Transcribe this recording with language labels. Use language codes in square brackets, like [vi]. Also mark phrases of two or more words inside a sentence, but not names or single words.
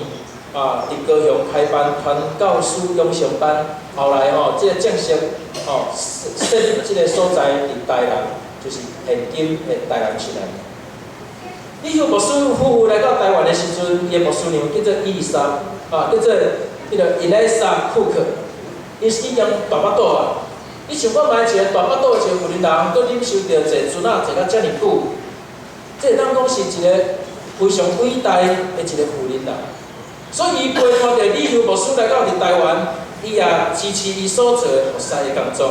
[nan] 伫高雄开办传教士养成班，后来即个正式设立即个所在伫台南，就是现今的台南市内。李修牧师夫妇来到台湾的时阵，伊的牧师娘叫做伊丽莎，叫做迄个伊丽莎库克，伊已经大巴肚啊。你想看卖一个大巴肚的一个妇人人，佮忍受着坐船坐到遮尔久，这当讲是一个非常伟大的一个妇人人。所以，伊陪伴着李修牧师来到伫台湾，伊也支持伊所做的服侍的工作。